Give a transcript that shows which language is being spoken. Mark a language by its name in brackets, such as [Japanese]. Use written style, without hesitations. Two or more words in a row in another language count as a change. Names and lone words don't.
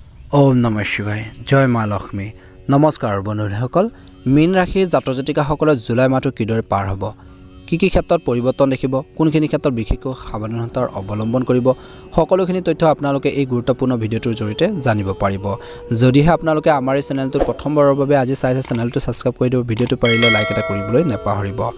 [Assamese] ওম নমঃ শিৱায় জয় মা লক্ষ্মী নমস্কাৰ বন্ধুসকল মীন ৰাশি জাতক জাতিকাসকলৰ জুলাই মাহটো কিদৰে পাৰ হ'ব কি ক্ষেত্ৰত পৰিৱৰ্তন দেখিব কোনখিনি ক্ষেত্ৰত বিশেষকৈ সাৱধানতাৰ অৱলম্বন কৰিব সকলোখিনি তথ্য আপোনালোকে এই গুৰুত্বপূৰ্ণ ভিডিঅ'টোৰ জৰিয়তে জানিব পাৰিব যদিহে আপোনালোকে আমাৰ এই চেনেলটো প্ৰথমবাৰৰ বাবে আজি চাইছে চেনেলটো সাবস্ক্ৰাইব কৰি দিব ভিডিঅ'টো পাৰিলে লাইক এটা কৰিবলৈ নাপাহৰিব